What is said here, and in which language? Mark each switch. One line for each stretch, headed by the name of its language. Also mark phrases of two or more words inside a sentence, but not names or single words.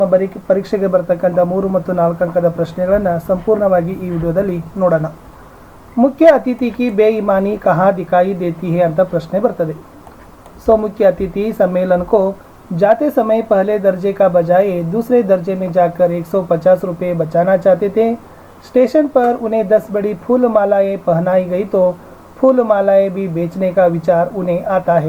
Kannada: ಪರೀಕ್ಷೆಗೆ ಬರತಕ್ಕಂಥ 3 ಮತ್ತು 4 ಅಂಕದ ಪ್ರಶ್ನೆಗಳನ್ನು ಸಂಪೂರ್ಣವಾಗಿ ಈ ವಿಡಿಯೋದಲ್ಲಿ ನೋಡೋಣ.
Hindi: मुख्य अतिथि की बेईमानी कहाँ दिखाई देती है
Kannada: ಅಂತ ಪ್ರಶ್ನೆ ಬರ್ತದೆ.
Hindi: सो मुख्य अतिथि सम्मेलन को जाते समय पहले दर्जे का बजाय दूसरे दर्जे में जाकर 150 रुपये बचाना चाहते थे. स्टेशन पर उन्हें 10 बड़ी फूल मालाएं पहनाई गई तो फूल मालाएं भी बेचने का विचार उन्हें आता है.